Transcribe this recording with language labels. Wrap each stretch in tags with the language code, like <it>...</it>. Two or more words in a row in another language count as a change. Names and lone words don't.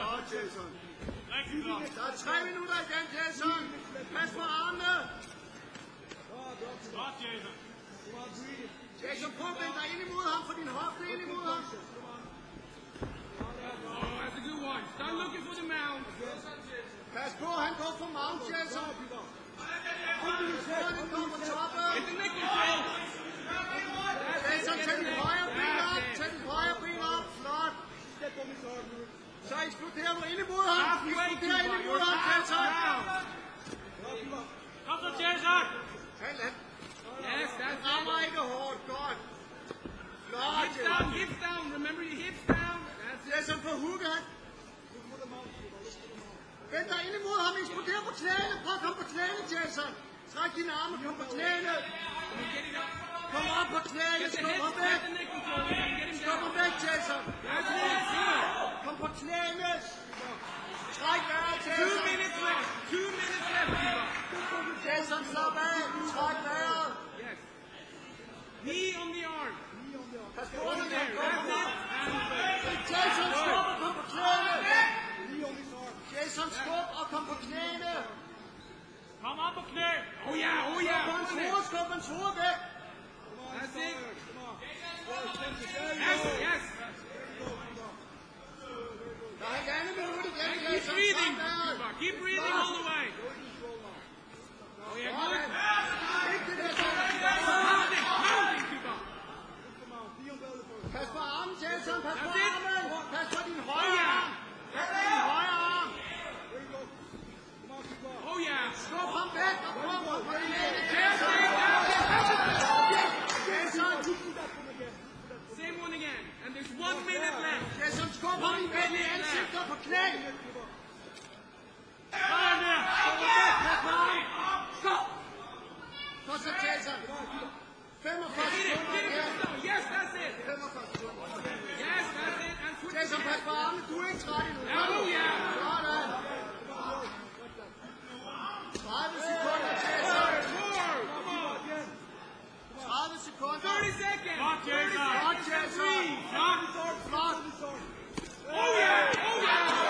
<da>Der er 3 minutter igen, Jason. Pas på armene. Jason, prøv at vende dig ind imod ham, for din hofte ind imod ham.</da> <en>That's a good one. Start looking for the mount.</en> <da>Pas på, han går for mount, Jason. Han går på toppen.</da> <en>Get the neck control.</en> <da>Jason, tag dit højre ben op. Tag dit højre ben op. Flot. Så eksploderer du ind imod ham. Eksploderer ind imod ham, Jason. Kom så, Jason. Han</da> <en>Yes, that's it.</en> <da>rammer ikke hårdt. Godt. Flot,</da> <en>Hips down, hips down. Remember your hips down. That's it.</en> <da>Jason, på hooket. Vend dig ind imod ham. Eksploderer på knæene. Prøv at komme på knæene, Jason. Træk dine arme. Kom på knæene.</da> <en>Get it up.</en> <da>Kom op på knæene.</da> <en>Get the</en> <da>Skub ham</da> <en>hips,</en> <da>væk.</da> <en>get the neck control. Get him</en> <da>Skub ham</da> <en>down.</en> <da>væk, Jason.</da> <en>That's it. Good.</en> <da>Kom på knæene. Træk vejret,</da> <en>2</en> <da>Jason.</da> <en>minutes left. 2 minutes left, Eva.</en> <da>Jason, slap af. Træk vejret.</da> <en>Yes. Knee on the arm.</en> <da>Pas på</da> <en>Over</en> <da>den</da> <en>there.</en> <da>der.</da> <en>That's it.</en> <da>Jason, skub og kom på knæene. Jason, skub og kom på knæene. Kom op på knæ.</da> <en>Oh yeah, oh yeah.</en> <da>Skub hans hoved, skub hans hoved væk.</da> <en>That's it. Yes, yes.</en> <da>Der er ikke andet minut igen,</da> <en>Keep</en> <da>Jason.</da> <en>breathing.</en> <da>Træk vejret.</da> <en>Eva. Keep breathing all the way. Oh yeah, good.</en> <da>Vigtigt, Jason.</da> <en>Mounting, mounting, Eva.</en> <da>Pas på armen, Jason. Pas på</da> <en>That's it.</en> <da>armen. Pas på din</da> <en>Oh</en> <da>højre</da> <en>yeah.</en> <da>arm. Pas på din højre arm.</da> <en>Oh yeah.</en> <da>Skub ham væk og prøv at få din ene,</da> <en>Yes,</en> <da>Jason.</da> <en>yes,</en> <da>Jason,</da> <en>same one again. And there's 1 minute left.</en> <da>Jason, skub ham igen i ansigtet på knæ.</da> <en>Come there.</en> <da>Pas på armen. Skub. Kom så, Jason. 45</da> <en>Get it,</en> <da>sekunder</da> <en>get it,</en> <da>igen.</da> <en>get it. Yes, that's it.</en> <da>45 sekunder.</da> <en>Yes, that's it. And put</en> <da>Jason, pas på armen. Du er ikke træt endnu.</da> <en>Oh yeah.</en> <da>Sådan. 30 sekunder, Jason.</da> <en>More. Come on.</en> <da>30 sekunder.</da> <en>30 seconds. 30</en> <da>Jason.</da> <en>seconds.</en> <da>Jason. Flot. Flot.</da> <en>Oh yeah. Oh yeah.</en>